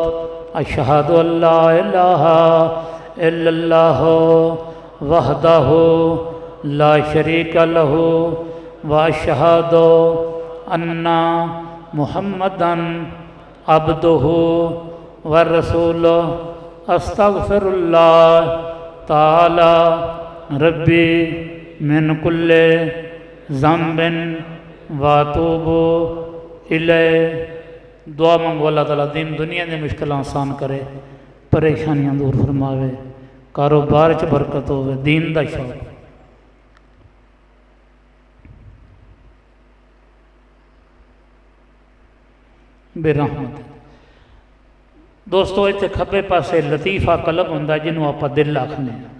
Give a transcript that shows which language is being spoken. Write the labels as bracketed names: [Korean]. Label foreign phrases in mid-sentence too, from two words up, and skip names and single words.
[Arabic] أشهد أن لا إله إلا الله وحده لا شريك له وأشهد أن محمدا عبده ورسوله. أستغفر الله تعالى ربي من كل ذنب وأتوب إليه. [Punjabi] دعا منگو اللہ تعالیٰ دین دنیا کی مشکل آسان کرے، پریشانیاں دور فرماوے، کاروبار چ برکت ہووے، دین دا شوق. بے رحمت دوستو، ایتھے کھبے پاسے لطیفہ قلب ہندا جنہوں آپاں دل آکھنے.